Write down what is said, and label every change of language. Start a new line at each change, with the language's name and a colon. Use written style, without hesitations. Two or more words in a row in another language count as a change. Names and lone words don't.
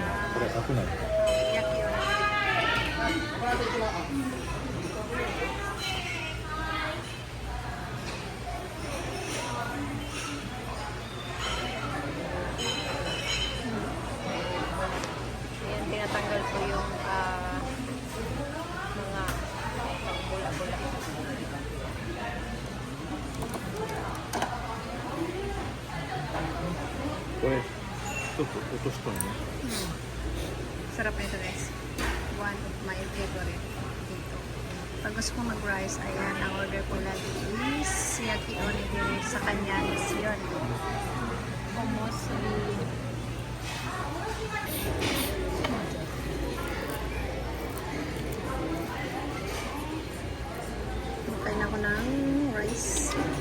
Japanese: これ開くない。
Filipino: Ayan, tinatanggal ko yung mga bula-bula. Oi.
Japanese: ちょっと落としたのね。
Filipino: Sarap nito guys.
English: One of my favorite dito.
Filipino: Pag gusto ko mag-rice, ayan, ang order ko lagi is
Japanese: 焼きおにぎり.
Filipino: Sa kanya is yun. Umusubi. Makain ako ng rice.